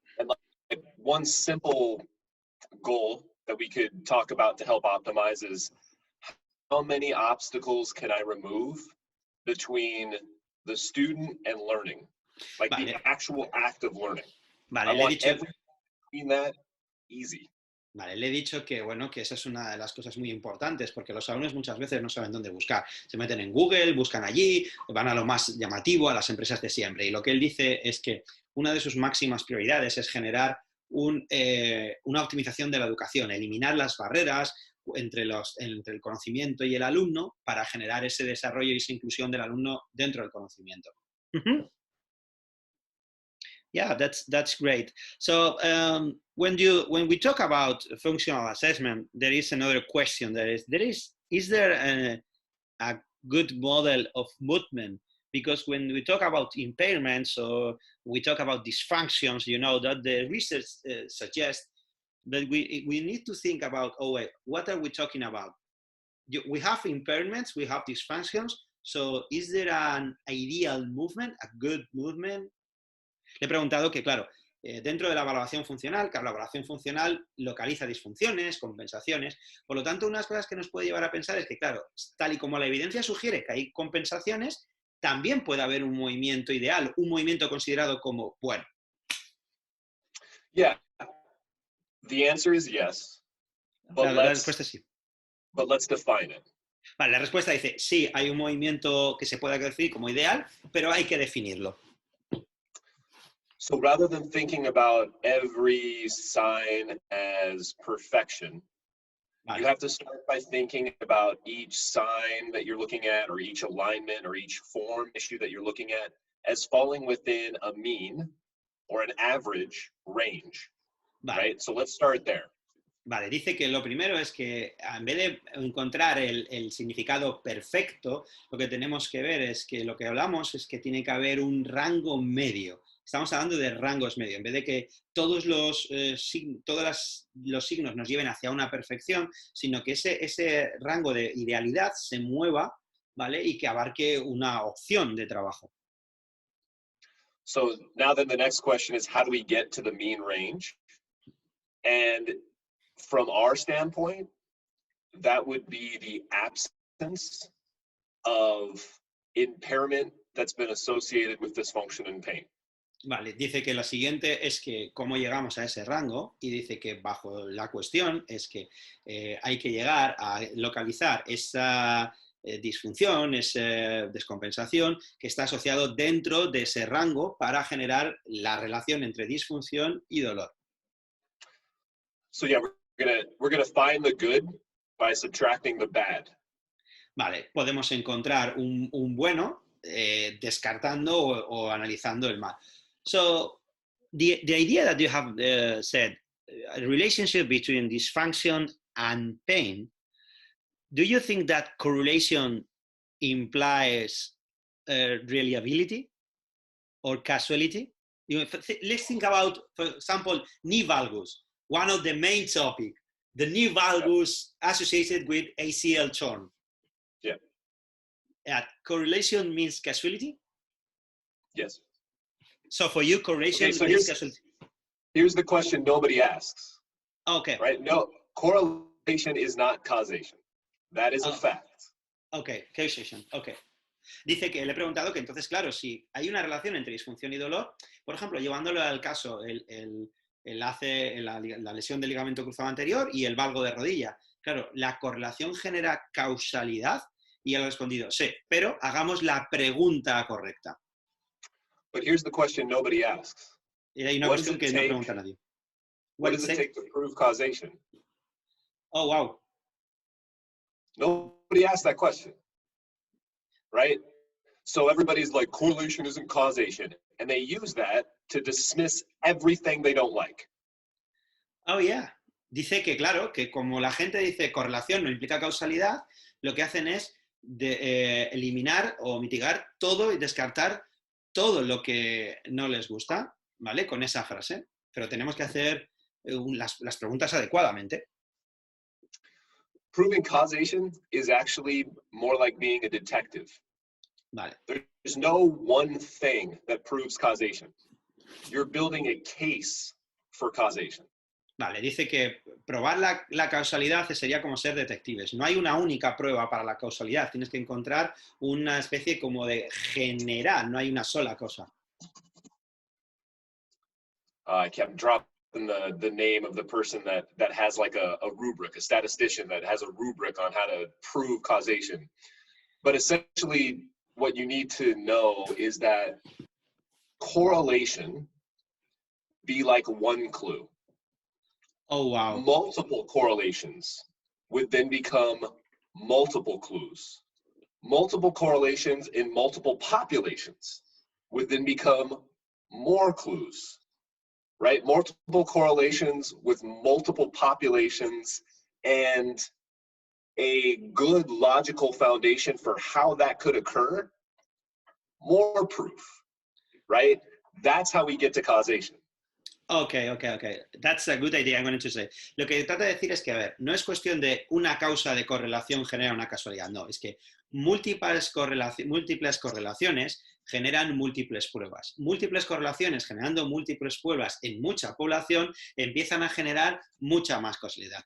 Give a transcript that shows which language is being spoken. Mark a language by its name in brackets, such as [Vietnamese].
[English] And like one simple goal that we could talk about to help optimize is how many obstacles can I remove between the student and learning? Like [Spanish] Vale. [English] the actual act of learning. [Spanish] Vale, [English] I want everything between that easy. [Spanish] Vale, le he dicho que, bueno, que esa es una de las cosas muy importantes, porque los alumnos muchas veces no saben dónde buscar. Se meten en Google, buscan allí, van a lo más llamativo, a las empresas de siempre. Y lo que él dice es que una de sus máximas prioridades es generar una optimización de la educación, eliminar las barreras entre el conocimiento y el alumno para generar ese desarrollo y esa inclusión del alumno dentro del conocimiento. [English] Yeah, that's great. So when we talk about functional assessment, there is another question. Is there a good model of movement? Because when we talk about impairments or we talk about dysfunctions, you know that the research suggests that we need to think about, what are we talking about? We have impairments, we have dysfunctions. So is there an ideal movement, a good movement? [Spanish] Le he preguntado que, claro, dentro de la valoración funcional, que la valoración funcional localiza disfunciones, compensaciones. Por lo tanto, unas cosas que nos puede llevar a pensar es que, claro, tal y como la evidencia sugiere que hay compensaciones, también puede haber un movimiento ideal, un movimiento considerado como bueno. [English] Yeah, the answer is yes. But [Spanish] La respuesta es sí. [English] But let's define it. [Spanish] Vale, la respuesta dice, sí, hay un movimiento que se puede decir como ideal, pero hay que definirlo. [English] So rather than thinking about every sign as perfection, you have to start by thinking about each sign that you're looking at, or each alignment, or each form issue that you're looking at as falling within a mean or an average range. Right? So let's start there. [Spanish] Vale, dice que lo primero es que en vez de encontrar el significado perfecto, lo que tenemos que ver es que lo que hablamos es que tiene que haber un rango medio. Estamos hablando de rangos medios. En vez de que todos los signos nos lleven hacia una perfección, sino que ese rango de idealidad se mueva, ¿vale? Y que abarque una opción de trabajo. [English] So now then the next question is, how do we get to the mean range? And from our standpoint, that would be the absence of impairment that's been associated with dysfunction and pain. [Spanish] Vale, dice que lo siguiente es que cómo llegamos a ese rango y dice que bajo la cuestión es que hay que llegar a localizar esa disfunción, esa descompensación que está asociado dentro de ese rango para generar la relación entre disfunción y dolor. [English] So yeah, we're gonna find the good by subtracting the bad. [Spanish] Vale, podemos encontrar un bueno descartando o analizando el mal. [English] So the idea that you have said, a relationship between dysfunction and pain, do you think that correlation implies reliability or causality? Let's think about, for example, valgus, one of the main topics, the valgus associated with ACL torn. Yeah. Correlation means causality? Yes. So for you, correlation so means causality. Here's the question nobody asks. Okay. Right? No, correlation is not causation. That is a fact. Okay, causation. Okay. [Spanish] Dice que le he preguntado que entonces, claro, si hay una relación entre disfunción y dolor, por ejemplo, llevándolo al caso, la lesión del ligamento cruzado anterior y el valgo de rodilla. Claro, la correlación genera causalidad y él ha respondido, sí, pero hagamos la pregunta correcta. [English] But here's the question nobody asks. [Spanish] Y hay una [English] What does [Spanish] cuestión [English] it [Spanish] que no [English] take? [Spanish] pregunta nadie. [English] What does it take to prove causation? Oh, wow. Nobody asked that question, right? So everybody's like, correlation isn't causation. And they use that to dismiss everything they don't like. Oh, yeah. [Spanish] Dice que, claro, que como la gente dice correlación no implica causalidad, lo que hacen es eliminar o mitigar todo y descartar todo lo que no les gusta, ¿vale? Con esa frase. Pero tenemos que hacer las preguntas adecuadamente. [English] Proving causation is actually more like being a detective. [Spanish] Vale. [English] There's no one thing that proves causation. You're building a case for causation. [Spanish] Vale, dice que probar la causalidad sería como ser detectives. No hay una única prueba para la causalidad. Tienes que encontrar una especie como de general. No hay una sola cosa. [English] I kept dropping the name of the person that has like a rubric, a statistician that has a rubric on how to prove causation. But essentially, what you need to know is that correlation be like one clue. Oh, wow. Multiple correlations would then become multiple clues. Multiple correlations in multiple populations would then become more clues, right? Multiple correlations with multiple populations and a good logical foundation for how that could occur, more proof, right? That's how we get to causation. Okay. That's a good idea, I'm going to say. [Spanish] Lo que trata de decir es que, a ver, no es cuestión de una causa de correlación genera una casualidad, no, es que múltiples correlaciones generan múltiples pruebas. Múltiples correlaciones generando múltiples pruebas en mucha población empiezan a generar mucha más causalidad.